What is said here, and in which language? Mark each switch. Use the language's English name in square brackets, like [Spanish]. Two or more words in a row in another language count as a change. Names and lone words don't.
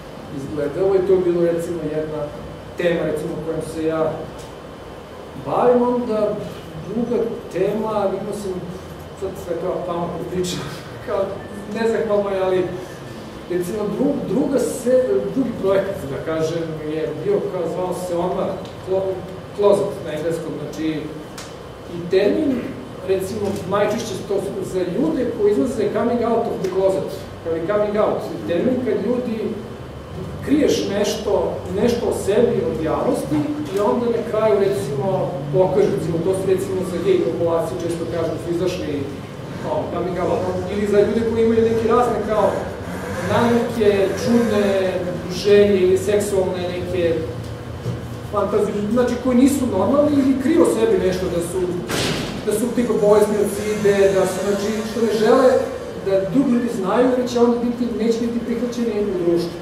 [Serbian] izgledalo i to je bilo recimo jedna tema recimo kojom se ja bavim, onda druga tema, vidimo sam sad sve kao pametno priča, kao nezahvalno je, ali recimo drugi projekat, da kažem, je bio kao zvao se odmah closet na engleskom, znači i termin, recimo, najčešće to za ljude koji izlaze [English] coming out of the closet, [Serbian] kao i coming out, termin kad ljudi kriješ nešto o sebi od javnosti i onda na kraju, recimo, pokažu, recimo, to su recimo za gej populaciju, često kažu, su izašli [English] coming out, [Serbian] ili za ljude koji imaju neke razne kao neke čudne želje ili seksualne neke fantazije, znači koji nisu normalni ili kriju o sebi nešto, da su tipa bolesni od side, da su, znači, što ne žele da drugi ljudi znaju, jer će onda neće biti prihvaćeni u društvu.